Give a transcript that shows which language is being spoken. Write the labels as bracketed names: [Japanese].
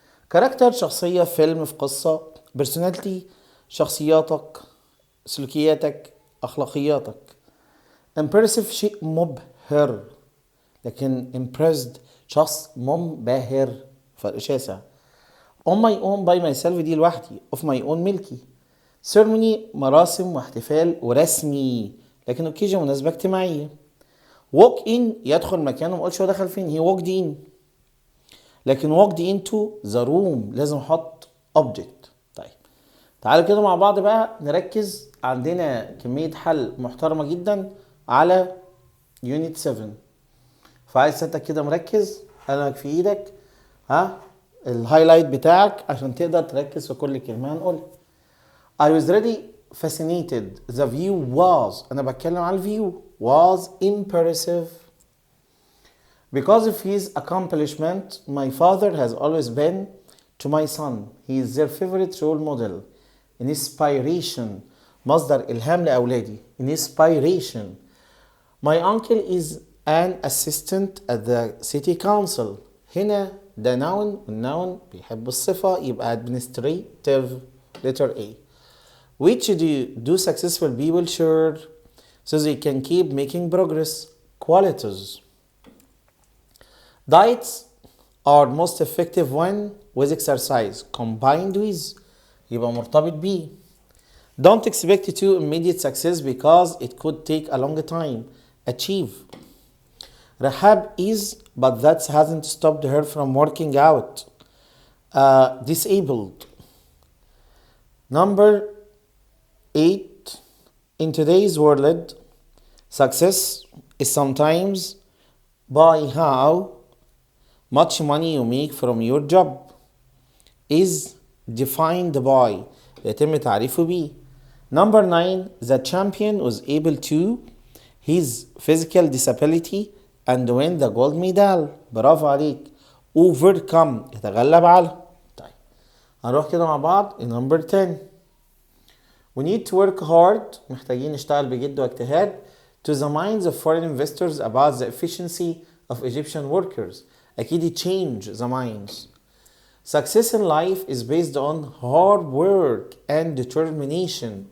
[Arabic] كاركتر شخصيه في فيلم، في قصه. بيرسوناليتي شخصياتك، سلوكياتك، اخلاقياتك. impressive شيء مبهر، لكن impressed شخص منبهر، فرق شاسع. [English] on my own by myself [Arabic] دي لوحدي، [English] of my own ملكي. [Arabic] ceremony مراسم واحتفال ورسمي، لكن occasion مناسبة اجتماعية. walk in يدخل مكان، ومقولش هو دخل فين، [English] he walked in. لكن walked into the room [Arabic] لازم احط [English] object. [Arabic] طيب تعالوا كده مع بعض بقى نركز. عندنا كمية حل محترمة جدا على unit 7، فعايز سيادتك كده مركز، قلمك في ايدك، الهايلايت بتاعك عشان تقدر تركز في كل كلمة هنقولها. [English] I was really fascinated. The view was، [Arabic] أنا بتكلم عن الفيو، [English] was impressive. Because of his accomplishment, my father has always been to my son. He is their favorite role model. [Arabic] Inspiration مصدر إلهام لأولادي. [English] Inspiration. My uncle is an assistant at the city council. [Arabic] هنا ده noun، والnoun بيحب الصفة، يبقى administrative. [English] letter A. Which do successful people share so they can keep making progress? Qualities. Diets are most effective when with exercise combined with، [Arabic] يبقى مرتبط بيه. [English] Don't expect to immediate success because it could take a long time. Achieve. Rahab is, but that hasn't stopped her from working out. Disabled. Number 8. In today's world, success is sometimes by how much money you make from your job. Is defined by [Arabic] يتم تعريفه بيه. [English] Number 9. The champion was able to his physical disability and win the gold medal. [Arabic] برافو عليك. overcome يتغلب على. طيب هنروح كده مع بعض. number 10. [English] We need to work hard، [Arabic] محتاجين نشتغل بجد واجتهاد [English] to the minds of foreign investors about the efficiency of Egyptian workers. أكيد change the minds. Success in life is based on hard work and determination.